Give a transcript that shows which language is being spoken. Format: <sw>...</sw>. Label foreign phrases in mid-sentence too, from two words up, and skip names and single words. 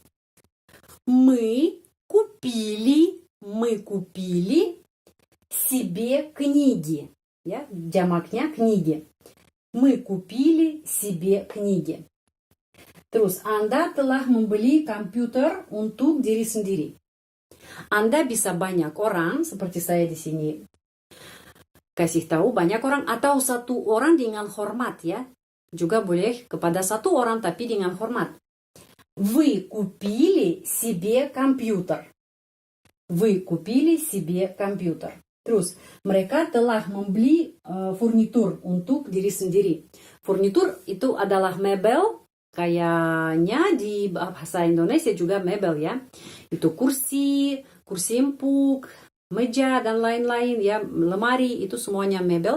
<ru>Мы купили себе книги.</ru> <id>Ya, jamaknya</id> <ru>книги. Мы купили себе книги.</ru> <id>Terus, Anda telah membeli komputer untuk diri sendiri. Anda bisa banyak orang, seperti saya di sini kasih tahu banyak orang atau satu orang dengan hormat ya. Juga boleh kepada satu orang tapi dengan hormat.</id> <ru>Вы купили себе компьютер. Вы купили себе компьютер.</ru> <id>Terus, mereka telah membeli furnitur untuk diri sendiri. Furnitur itu adalah mebel. Kayaknya di bahasa Indonesia juga mebel ya. Itu kursi empuk, meja dan lain-lain ya, lemari itu semuanya mebel.</id>